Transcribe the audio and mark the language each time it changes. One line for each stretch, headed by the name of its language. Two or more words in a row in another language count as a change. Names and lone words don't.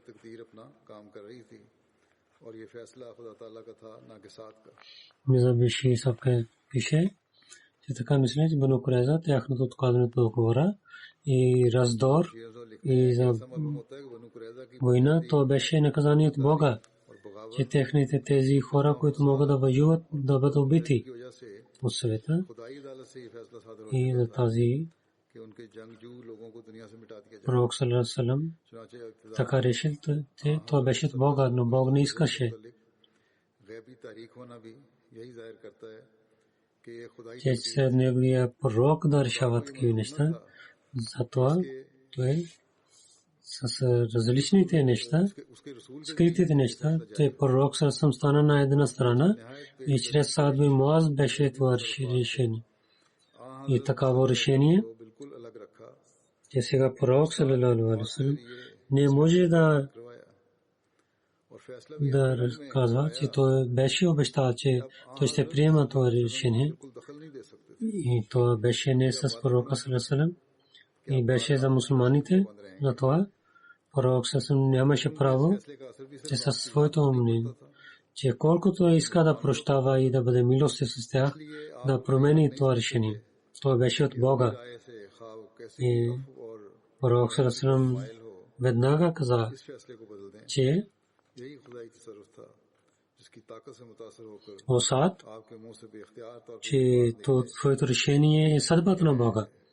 Bulgarian: Мизабиши Сабке пише, че така мисля, че Бану Курайза, тяхното отказване от договора и раздор и за война, то беше наказание от Бога, че техните тези хора, които могат да воюват, да бъдат убити от света. И за тази пророк
Arabic: صلى الله عليه وسلم
Bulgarian: така решил, това беше от Бога, но Бог не искаше, че след неговия пророк да решава такива неща. Затова той с различните неща, скритите неща, той пророк съвсем стана на една страна и чрез Саад бин Муаз беше това решение. И такава решение, че сега пророк
Arabic: صلى الله عليه وسلم
Bulgarian: не може да казва, че той беше обещал, че той ще приема това решение. И това беше не с пророка
Arabic: صلى الله عليه وسلم,
Bulgarian: и беше за мусулманите. На това пророк
Arabic: صلى الله عليه وسلم
Bulgarian: нямаше право, че със своето мнение че колкото иска да прощава и да бъде милостив с тях, да промени това решение. Това беше от Бога. И пророк Сарасалам веднага каза, че о Саад, че твоето решение е съдбата на Бога.